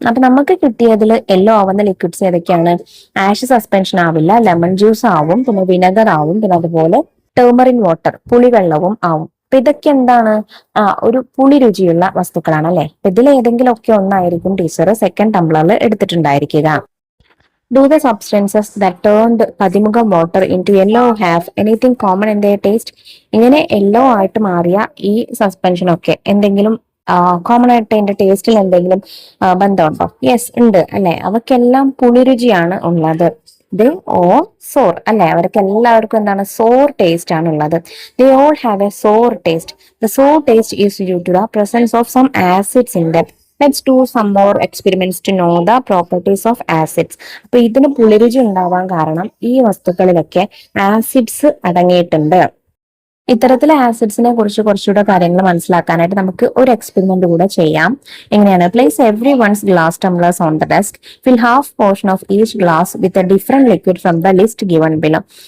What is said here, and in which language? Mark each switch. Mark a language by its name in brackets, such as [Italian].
[Malayalam] അപ്പൊ നമുക്ക് കിട്ടിയതിൽ യെല്ലോ ആവുന്ന ലിക്വിഡ്സ് ഏതൊക്കെയാണ്? ആഷ് സസ്പെൻഷൻ ആവില്ല, ലെമൺ ജ്യൂസ് ആവും, പിന്നെ വിനെഗർ ആവും, പിന്നെ അതുപോലെ ടേമറിൻ വാട്ടർ പുളിവെള്ളവും ആവും. അപ്പൊ ഇതൊക്കെ എന്താണ്? ഒരു പുളി രുചിയുള്ള വസ്തുക്കളാണ് അല്ലെ. ഇതിൽ ഏതെങ്കിലും ഒക്കെ ഒന്നായിരിക്കും teacher second ടംബ്ലറിൽ എടുത്തിട്ടുണ്ടായിരിക്കുക. [English] Do the substances that turned pathimukham water into yellow have anything common in their taste? [Malayalam] ഇങ്ങനെ യെല്ലോ ആയിട്ട് മാറിയ ഈ സസ്പെൻഷൻ ഒക്കെ എന്തെങ്കിലും കോമൺ ആയിട്ട് അതിന്റെ ടേസ്റ്റിൽ എന്തെങ്കിലും ബന്ധമുണ്ടോ? യെസ്, ഉണ്ട് അല്ലെ. അവക്കെല്ലാം പുളിരുചിയാണ് ഉള്ളത്. [English] they all sour [Malayalam] അല്ലെ, അവർക്ക് എല്ലാവർക്കും എന്താണ്? സോർ ടേസ്റ്റ് ആണ് ഉള്ളത്. [English] They all have a sour taste. The sour taste is due to the presence of some acids in them. Let's do some more experiments to know the properties of acids. [Malayalam] അപ്പൊ ഇതിന് പുളിരുചി ഉണ്ടാവാൻ കാരണം ഈ വസ്തുക്കളിലൊക്കെ acids അടങ്ങിയിട്ടുണ്ട്. ഇത്തരത്തിലെ ആസിഡ്സിനെ കുറിച്ച് കുറച്ചുകൂടെ കാര്യങ്ങൾ മനസ്സിലാക്കാനായിട്ട് നമുക്ക് ഒരു എക്സ്പെരിമെന്റ് കൂടെ ചെയ്യാം. എങ്ങനെയാണ്? [English] Place every ones glass tumblers on the desk. Fill half portion of each glass with a different liquid from the list given below.